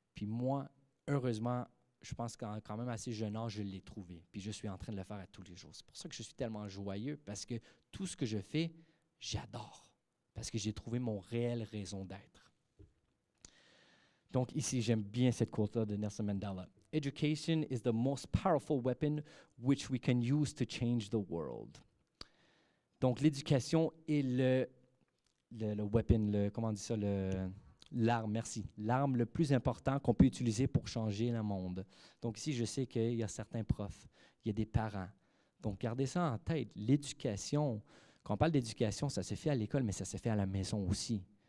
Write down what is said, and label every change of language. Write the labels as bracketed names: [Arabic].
[French] Puis moi, heureusement, je pense qu'en quand même assez jeune âge, je l'ai trouvé. Puis je suis en train de le faire à tous les jours. C'est pour ça que je suis tellement joyeux, parce que tout ce que je fais, j'adore. Parce que j'ai trouvé mon réel raison d'être. Donc ici, j'aime bien cette quote-là de Nelson Mandela. [English] Education is the most powerful weapon which we can use to change the world. [French] Donc l'éducation est le weapon, comment on dit ça, l'arme, merci. L'arme le plus important qu'on peut utiliser pour changer le monde. Donc ici, je sais qu'il y a certains profs, il y a des parents. Donc gardez ça en tête. L'éducation, quand on parle d'éducation, ça se fait à l'école, mais ça se fait à la maison aussi.